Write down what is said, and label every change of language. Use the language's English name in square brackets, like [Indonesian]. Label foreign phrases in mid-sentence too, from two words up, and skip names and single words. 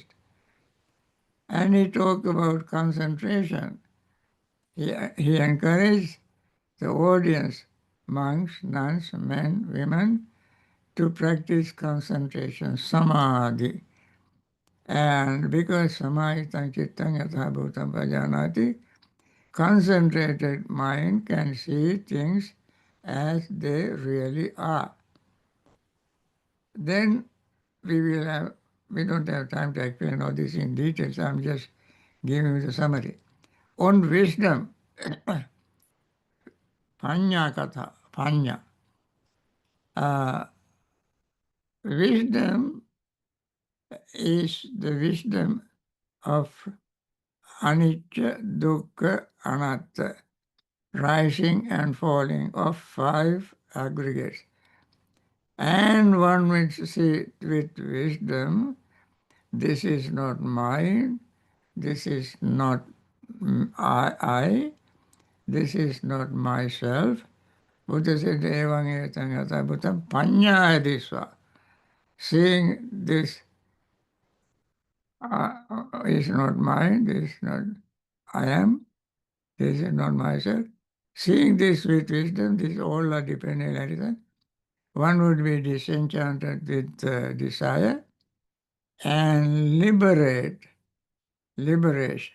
[English] And he talked about concentration. He encouraged the audience, monks, nuns, men, women, to practice concentration, samadhi. And because [Pali] samahitam chittang yatha bhutam pajanati, [English] concentrated mind can see things as they really are. Then we don't have time to explain all this in detail, so I'm just giving you the summary. On wisdom, [Pali] panya katha, [English] panya. Wisdom is the wisdom of [Pali] anicca, dukkha, anatta, [English] rising and falling of five aggregates. And one will see with wisdom, this is not mine, this is not I, this is not myself. Buddha said, [Pali] Evang etang yata bhutam panyayadisva. [English] Seeing this is not mine, this is not I am, this is not myself. Seeing this with wisdom, this all are dependent on one would be disenchanted with desire and liberation.